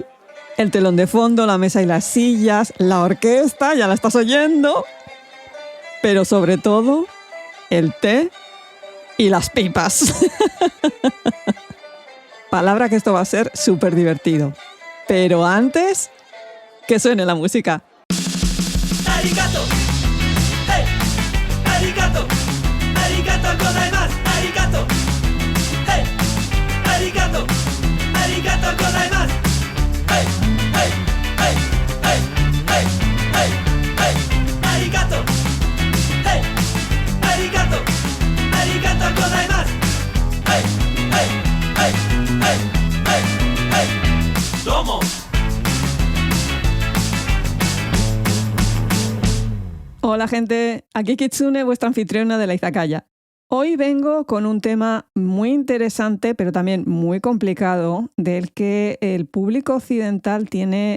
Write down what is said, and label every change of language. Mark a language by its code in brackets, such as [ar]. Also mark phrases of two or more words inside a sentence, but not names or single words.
[es] El telón de fondo, la mesa y las sillas, la orquesta, ya la estás oyendo. Pero sobre todo, el té y las pipas. Palabra que esto va a ser súper divertido. Pero antes, que suene la música. [ja] ありがとう、hey、ありがとう、ありがとうございます、ありがとう、hey、ありがとう、ありがとうございます、hey、hey、hey、hey、hey、hey、hey、ありがとう、hey、ありがとう、ありがとうございます、hey、hey、hey、hey、hey、hey、どうも. [es] Hola gente, aquí Kitsune, vuestra anfitriona de la izakaya. Hoy vengo con un tema muy interesante, pero también muy complicado, del que el público occidental tiene